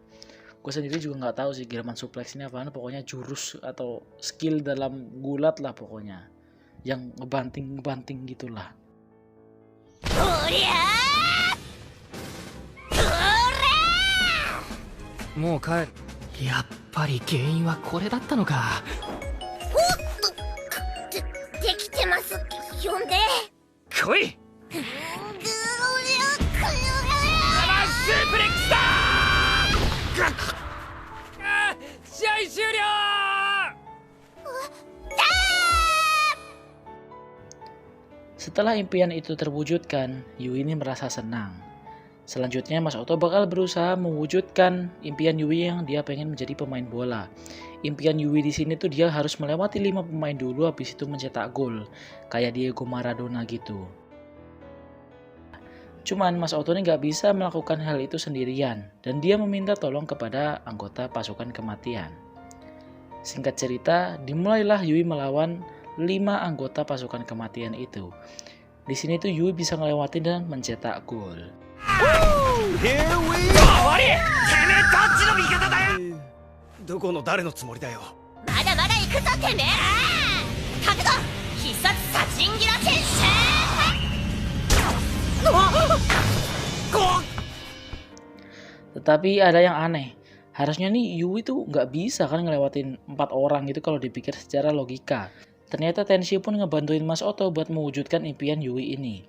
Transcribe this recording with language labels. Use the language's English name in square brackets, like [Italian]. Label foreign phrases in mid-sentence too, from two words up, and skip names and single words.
[Indonesian] Gue sendiri juga nggak tahu sih [English] German suplex [Indonesian] ini apaan, pokoknya jurus atau skill dalam gulat lah pokoknya. Yang ngebanting gitulah. [Japanese] Mau 帰る。やっぱり原因はこれだったのか。できてます。呼んで。来い。スープレックスだ試合終了。 [Indonesian] Setelah impian itu terwujudkan, Yui ini merasa senang. Selanjutnya Mas Oto bakal berusaha mewujudkan impian Yui yang dia pengen menjadi pemain bola. Impian Yui di sini tuh dia harus melewati 5 pemain dulu habis itu mencetak gol, kayak Diego Maradona gitu. Cuman Mas Oto ini nggak bisa melakukan hal itu sendirian dan dia meminta tolong kepada anggota pasukan kematian. Singkat cerita, dimulailah Yui melawan 5 anggota pasukan kematian itu. Di sini tuh Yui bisa ngelewatin dan mencetak gol. [English] Here we go! [Japanese] どこの誰のつもりだよ。まだまだ行くぞてめえら。覚悟必殺サチンギラ戦士。 [Indonesian] Tetapi ada yang aneh. Harusnya nih Yui tuh nggak bisa kan ngelewatin 4 orang gitu kalau dipikir secara logika. Ternyata Tenshi pun ngebantuin Mas Oto buat mewujudkan impian Yui ini.